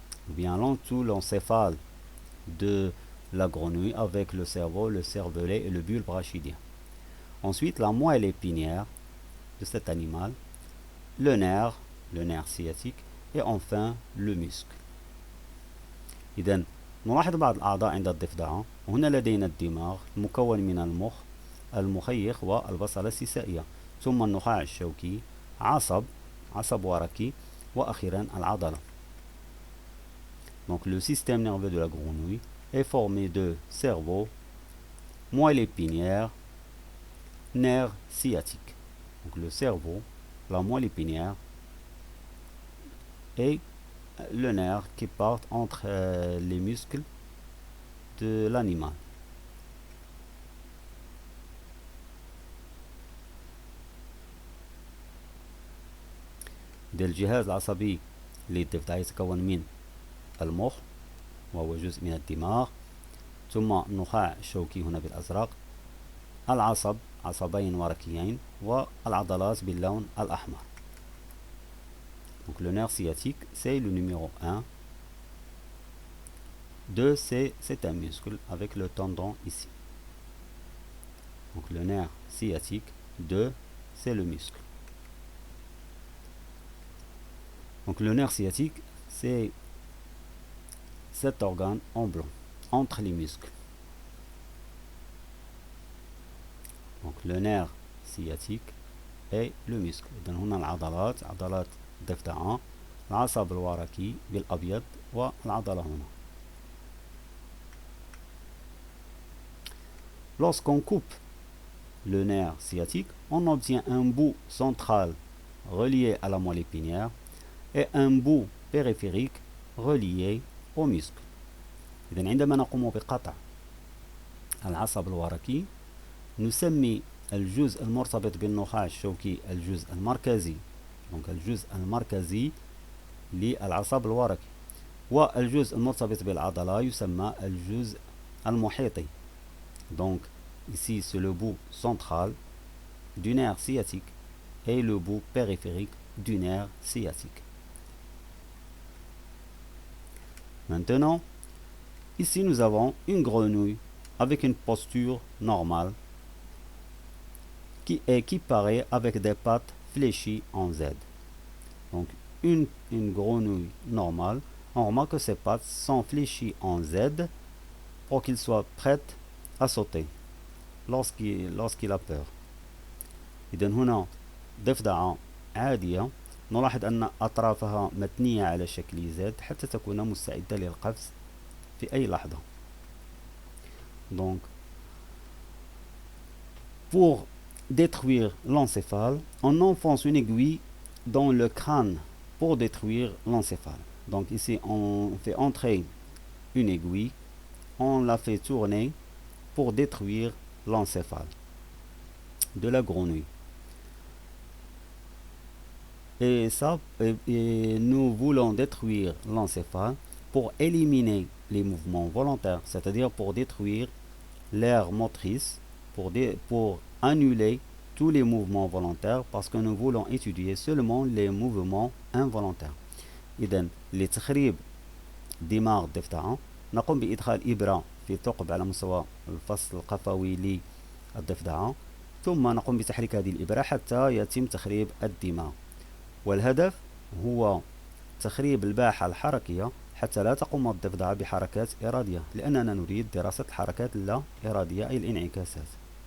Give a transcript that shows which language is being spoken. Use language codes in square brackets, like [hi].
[fr] ou bien tout l'encéphale de la grenouille avec le cerveau, le cervelet et le bulbe rachidien. Ensuite, la moelle épinière de cet animal, le nerf sciatique et enfin le muscle. [ar] إذن نلاحظ بعض الأعضاء عند الضفدعة. هنا لدينا الدماغ المكون من المخ، المخيخ والبصلة السيسائية، ثم النخاع الشوكي، عصب وركي، وأخيرا العضلة. [fr] Donc le système nerveux de la grenouille est formé de cerveau, moelle épinière, nerf sciatique. Donc le cerveau, la moelle épinière et le nerf qui part entre les muscles de l'animal. [ar] الجهاز العصبي للضفدع يتكون من المخ وهو جزء من الدماغ، ثم النخاع الشوكي هنا بالأزرق، عصبين وركيين، والعضلات باللون الأحمر. [fr] Donc le nerf sciatique, c'est le numéro 1. 2, c'est un muscle avec le tendon ici. Donc le nerf sciatique, 2, c'est le muscle. Donc le nerf sciatique, c'est cet organe en blanc, entre les muscles. Donc le nerf sciatique et le muscle. [ar] إذن هنا عضلات الضفدعة، العصب الوركي بالأبيض والعضلة هنا. [fr] Lorsqu'on coupe le nerf sciatique, on obtient un bout central relié à la moelle épinière et un bout périphérique relié au muscle. [ar] إذن عندما نقوم بقطع العصب الوركي نسمي الجزء المرتبط بالنخاع الشوكي الجزء المركزي، donc الجزء المركزي للعصب الوركي، والجزء المرتبط بالعضلة يسمى الجزء المحيطي. [fr] Donc ici c'est le bout central du nerf sciatique et le bout périphérique du nerf sciatique. Maintenant, ici nous avons une grenouille avec une posture normale qui paraît avec des pattes fléchies en Z. Donc une grenouille normale, on remarque que ses pattes sont fléchies en Z pour qu'il soit prêt à sauter lorsqu'il a peur. [ar] إذن هنا ضفدعة عادية نلاحظ أن أطرافها متنية على شكل Z حتى تكون مستعدة للقفز في أي لحظة. [fr] Donc pour détruire l'encéphale, on enfonce une aiguille dans le crâne pour détruire l'encéphale. Donc ici on fait entrer une aiguille, on la fait tourner pour détruire l'encéphale de la grenouille. Et nous voulons détruire l'encéphale pour éliminer les mouvements volontaires, c'est-à-dire pour détruire l'aire motrice, pour annuler tous les mouvements volontaires, parce que nous voulons étudier seulement les mouvements involontaires. [ar] إذن لتخريب دماغ الضفدعة نقوم بإدخال إبرة في ثقب على مستوى الفص القفوي للضفدعة، ثم نقوم بتحريك هذه الإبرة حتى يتم تخريب الدماغ. والهدف هو تخريب الباحة الحركية حتى لا تقوم الضفدعة بحركات إرادية، لأننا نريد دراسة الحركات اللا إرادية أي الانعكاسات.